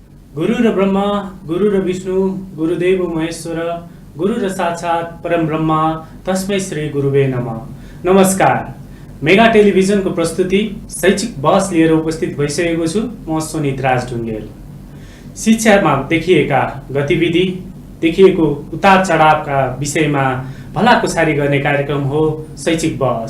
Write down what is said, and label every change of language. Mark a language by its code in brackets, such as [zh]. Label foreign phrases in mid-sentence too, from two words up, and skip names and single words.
[sa] गुरु र ब्रह्मा, गुरु र विष्णु, गुरुदेव महेश्वर, गुरु र साक्षात् परम ब्रह्मा, तस्मै श्री गुरुवे नमः। [ne] नमस्कार, मेगा टेलिभिजनको प्रस्तुति शैक्षिक बहस लिएर उपस्थित भइसकेको छु। म सुनित राज ढुङ्गेल। शिक्षामा देखिएका गतिविधि, देखिएको उतार चढावका विषयमा भलाकुसारी गर्ने कार्यक्रम हो शैक्षिक बहस।